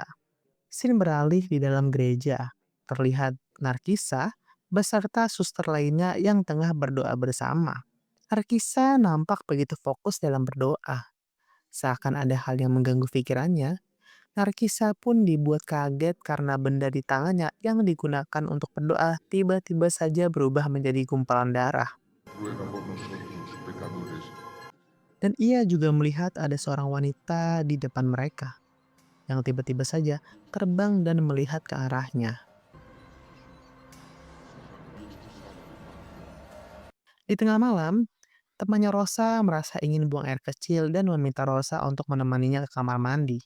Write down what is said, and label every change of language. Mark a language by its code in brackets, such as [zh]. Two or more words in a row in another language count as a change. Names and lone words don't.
[id] Scene beralih di dalam gereja. Terlihat Narkisa beserta suster lainnya yang tengah berdoa bersama. Narkisa nampak begitu fokus dalam berdoa. Seakan ada hal yang mengganggu pikirannya, Narkisa pun dibuat kaget karena benda di tangannya yang digunakan untuk berdoa tiba-tiba saja berubah menjadi gumpalan darah. [es] Ruega por nosotros, pecadores, [id] Dan ia juga melihat ada seorang wanita di depan mereka yang tiba-tiba saja terbang dan melihat ke arahnya. Di tengah malam, temannya Rosa merasa ingin buang air kecil dan meminta Rosa untuk menemaninya ke kamar mandi.